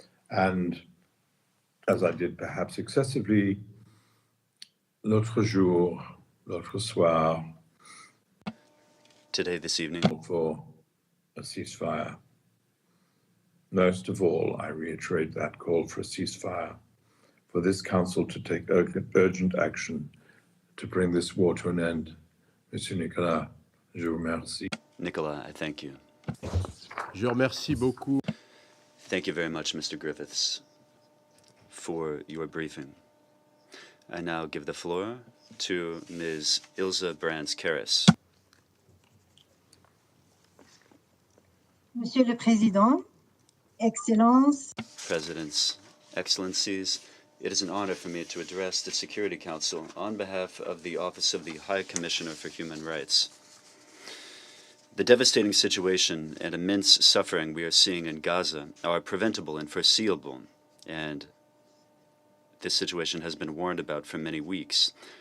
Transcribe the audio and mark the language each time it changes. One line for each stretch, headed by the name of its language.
English: And as I did perhaps excessively,
French: l'autre jour, l'autre soir,
English: Today, this evening, for a ceasefire. Most of all, I reiterate that call for a ceasefire, for this council to take urgent action to bring this war to an end.
French: Monsieur Nicolas, je vous remercie.
English: Nicolas, I thank you.
French: Je remercie beaucoup.
English: Thank you very much, Mr. Griffiths, for your briefing. I now give the floor to Ms. Ilze Kehris.
French: Monsieur le Président, Excellences,
English: Presidents, Excellencies, it is an honor for me to address the Security Council on behalf of the Office of the High Commissioner for Human Rights. The devastating situation and immense suffering we are seeing in Gaza are preventable and foreseeable, and this situation has been warned about for many weeks.